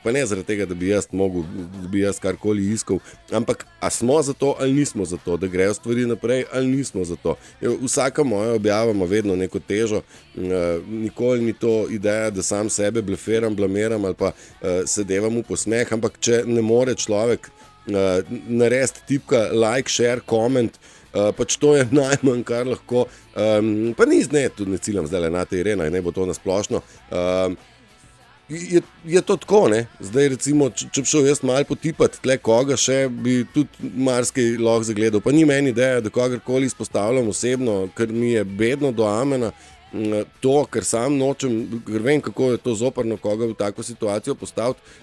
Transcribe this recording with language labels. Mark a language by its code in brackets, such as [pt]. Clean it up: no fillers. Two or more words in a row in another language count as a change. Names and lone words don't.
[sl] Pa ne zaradi tega, da bi jaz karkoli iskal, ampak a smo za to ali nismo za to, da grejo stvari naprej ali nismo za to. Vsaka moja objava ima vedno neko težo, nikoli ni to ideja, da sam sebe blefiram, blamiram ali pa se devam v posmeh, ampak če ne more človek narediti tipka [en] like, share, comment, [sl] pač to je najmanj, kar lahko, pa ni tudi ne ciljam zdaj na te Irena, ne bo to nasplošno, je to tako, ne? Zdaj recimo, če bi šel jaz malo potipati tle koga še, bi tudi marsikaj lahko zagledal, pa ni meni ideja, da kogarkoli izpostavljam osebno, ker mi je bedno do amena, to, ker sam nočem, ker vem, kako je to zoprno koga v tako situacijo postaviti,